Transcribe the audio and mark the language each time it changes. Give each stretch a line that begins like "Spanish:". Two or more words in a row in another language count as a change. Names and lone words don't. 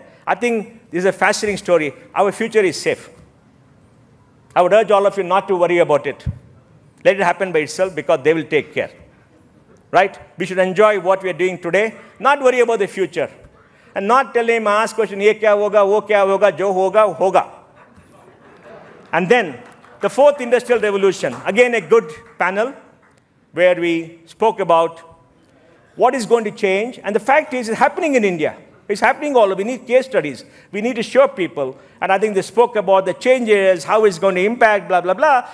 English: I think this is a fascinating story. Our future is safe. I would urge all of you not to worry about it. Let it happen by itself, because they will take care. Right? We should enjoy what we are doing today, not worry about the future. And not tell him, ask question,
Hindi: ये क्या होगा, वो क्या होगा, जो होगा, होगा.
English: And then, the 4th Industrial Revolution. Again, a good panel where we spoke about what is going to change. And the fact is, it's happening in India. It's happening all over. We need case studies. We need to show people. And I think they spoke about the changes, how it's going to impact, blah, blah, blah.